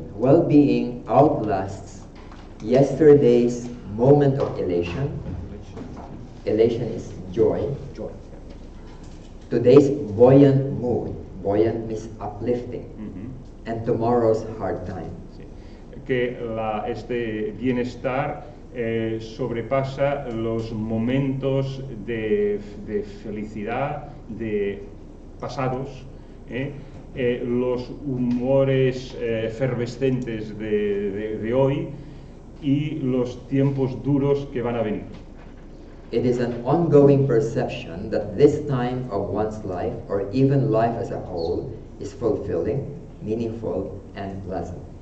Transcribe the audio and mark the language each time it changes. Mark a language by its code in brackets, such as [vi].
[en] Well-being outlasts yesterday's moment of elation. Elation is joy. Today's buoyant mood. Buoyant means uplifting. And tomorrow's hard time. [es] Sí. Que este bienestar sobrepasa los momentos de felicidad de pasados, los humores efervescentes de hoy y los tiempos duros que van a venir. [en] It is an ongoing perception that this time of one's life, or even life as a whole, is fulfilling, meaningful, and pleasant.